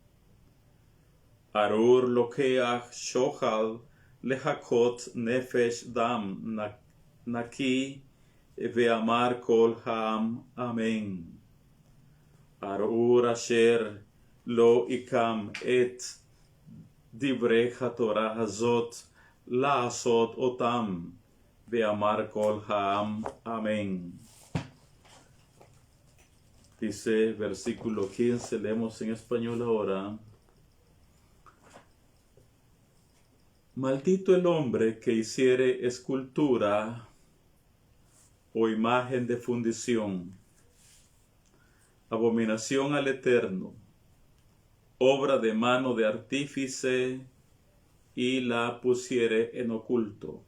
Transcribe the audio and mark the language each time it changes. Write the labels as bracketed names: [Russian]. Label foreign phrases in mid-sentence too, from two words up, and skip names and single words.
[Hebrew] ארור לקח שחד להכות נפש דם נקי ואמר כל העם אמן. ארור אשר לא יקים את דברי התורה הזאת לעשות אותם ואמר כל העם אמן. [Spanish] Dice versículo 15, leemos en español ahora. Maldito el hombre que hiciere escultura o imagen de fundición, abominación al Eterno, obra de mano de artífice, y la pusiere en oculto.